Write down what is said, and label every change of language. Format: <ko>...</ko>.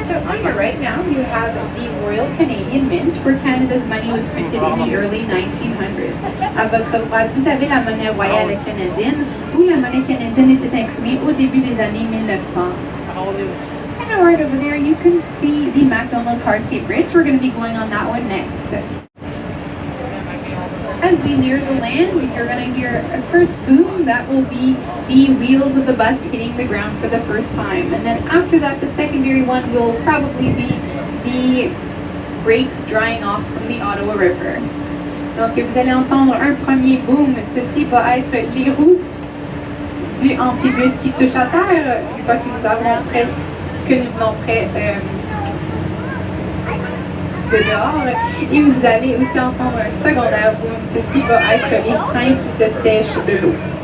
<en>On your right now, you have the Royal Canadian Mint, where Canada's money was printed in the early 1900s.</en> <fr>À votre droite, vous avez la monnaie royale canadienne, où la monnaie canadienne était imprimée au début des années 1900.</fr> <en>And right over there, you can see the Macdonald Cartier Bridge. We're going to be going on that one next. As we near the land, you're going to hear a first boom. That will be the wheels of the bus hitting the ground for the first time. And then after that, the secondary one will probably be the brakes drying off from the Ottawa River.</en> <fr>Donc, vous allez entendre un premier boom. Ceci va être les roues du Amphibus qui touche à terre, une fois que nous venons près de dehors. Et vous allez aussi entendre un secondaire boom. Ceci va être les freins qui se sèchent de l'eau.</fr>